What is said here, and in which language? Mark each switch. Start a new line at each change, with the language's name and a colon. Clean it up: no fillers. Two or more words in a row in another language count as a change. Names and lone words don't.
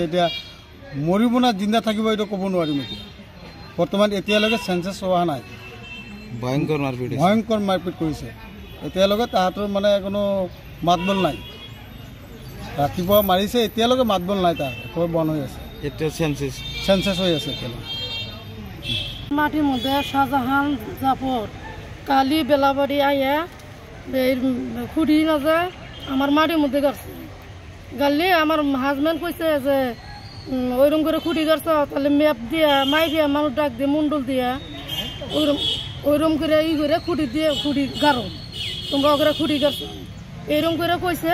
Assamese: এতিয়া মৰিব না জিন্দা থাকিব এইটো ক'ব নোৱাৰিম। এতিয়া বৰ্তমান এতিয়ালৈকে চেঞ্চেছ হোৱা নাই। ভয়ংকৰ মাৰপিট কৰিছে। এতিয়ালৈকে তাহাঁতৰ মানে কোনো মাতবোল নাই। ৰাতিপুৱা মাৰিছে, এতিয়ালৈকে মাতবোল নাই, তাৰ একেবাৰে বন্ধ হৈ আছে। এতিয়া চেঞ্চেছ হৈ আছে এতিয়ালৈকে।
Bangla: মাটির মধ্যে শাহজাহান জাফর কালি বেলাবাড়ি আইয়া খুঁড়ি না যে আমার মাটির মধ্যে গাড়ছে গাড়লে আমার হাজব্যান্ড কইছে যে ওইরকম করে খুঁড়ি গাড়ছ, তাহলে ম্যাপ দিয়া মাইফিয়া মানুষ ডাক দিয়ে মুন্ডল দিয়া ওইরকম করে করে খুঁড়ি দিয়ে খুঁড়ি গাড়ো, তোমরা ওকে খুঁড়ি গাড়ছ এইরকম করে কইছে।